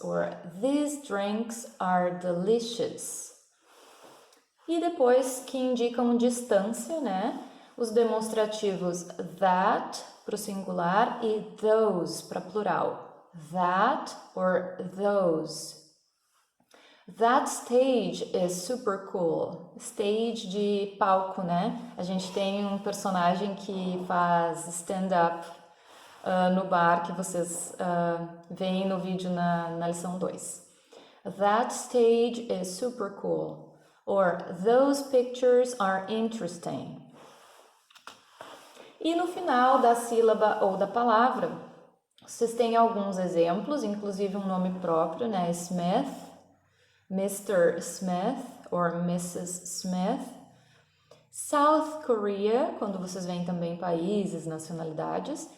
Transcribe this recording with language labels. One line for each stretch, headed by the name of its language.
English: Or these drinks are delicious.
Portuguese: E depois que indicam distância, né? Os demonstrativos that para o singular e those para plural.
English: That or those. That stage is super cool.
Portuguese: Stage de palco, né? A gente tem um personagem que faz stand-up no bar que vocês veem no vídeo na lição 2.
English: That stage is super cool. Or those pictures are interesting.
Portuguese: E no final da sílaba ou da palavra, vocês têm alguns exemplos, inclusive um nome próprio, né?
English: Smith, Mr. Smith or Mrs. Smith.
Portuguese: South Korea, quando vocês veem também países, nacionalidades.